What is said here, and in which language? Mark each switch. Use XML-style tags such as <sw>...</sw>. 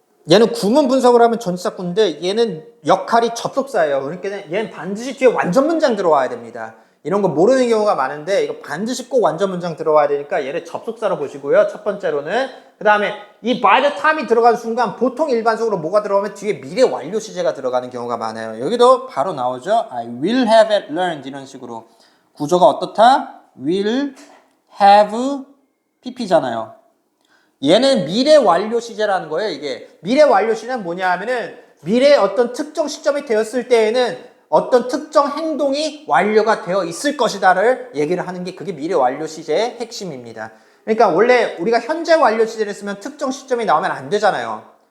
<ko>얘는 구문 분석을 하면 전치사구인데 얘는 역할이 접속사예요. 그러니까 얘는 반드시 뒤에 완전 문장 들어와야 됩니다. 이런 거 모르는 경우가 많은데 이거 반드시 꼭 완전 문장 들어와야 되니까 얘를 접속사로 보시고요. 첫 번째로는 그 다음에 이</ko> <en>by the time</en> <ko>이 들어가는 순간 보통 일반적으로 뭐가 들어가면 뒤에 미래 완료 시제가 들어가는 경우가 많아요. 여기도 바로 나오죠.</ko> <en>I will have it learned</en> <ko>이런 식으로 구조가 어떻다?</ko> <en>will have pp</en> <ko>잖아요. 얘는 미래 완료 시제라는 거예요. 이게 미래 완료 시제는 뭐냐 하면은 미래의 어떤 특정 시점이 되었을 때에는 어떤 특정 행동이 완료가 되어 있을 것이다를 얘기를 하는 게 그게 미래 완료 시제의 핵심입니다. 그러니까 원래 우리가 현재 완료 시제를 쓰면 특정 시점이 나오면 안 되잖아요.</ko>